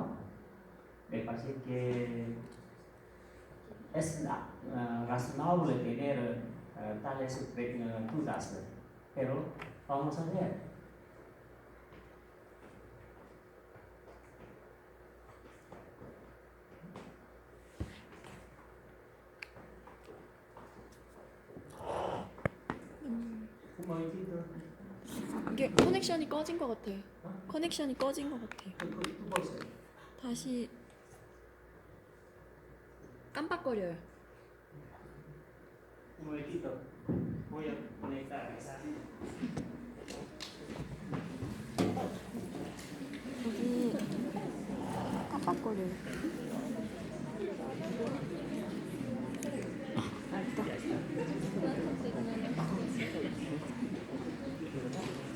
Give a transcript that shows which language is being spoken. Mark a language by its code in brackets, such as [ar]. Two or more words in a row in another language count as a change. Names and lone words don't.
[es] Me parece que es razonable tener tales dudas, pero vamos a ver. Un momentito. [ko] 이게 커넥션이 꺼진 것 같아. 커넥션이 꺼진 것 같아. 두 번째. 다시 깜빡거려요. [es] Un momentito. Voy a conectar esa. [ko] 여기 깜빡거려요. 알았어.